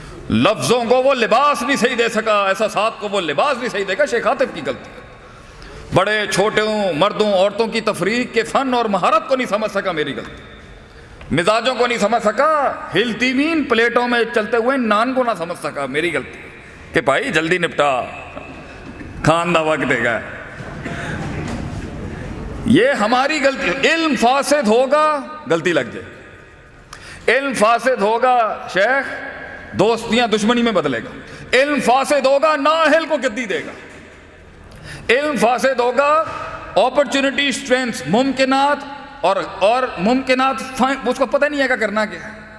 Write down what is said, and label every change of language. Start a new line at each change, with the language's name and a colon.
Urdu: لفظوں کو وہ لباس نہیں صحیح دے سکا, احساسات کو وہ لباس نہیں صحیح دے گا, شیخ عاطف کی غلطی. بڑے چھوٹوں, مردوں, عورتوں کی تفریق کے فن اور مہارت کو نہیں سمجھ سکا, میری غلطی. مزاجوں کو نہیں سمجھ سکا, ہلتی ہوئی پلیٹوں میں چلتے ہوئے نان کو نہ سمجھ سکا, میری غلطی.
Punjabi: کہ بھائی جلدی نپٹا, کھان دا وقت دے گا.
Urdu: یہ ہماری غلطی. علم فاسد ہوگا غلطی لگ جائے, علم فاسد ہوگا شیخ دوستیاں دشمنی میں بدلے گا, علم فاسد ہوگا نااہل کو گدی دے گا, علم فاسد ہوگا اپرچونٹی اسٹرینتھ ممکنات اور ممکنات اس کو پتہ نہیں ہے کہ کرنا کیا ہے.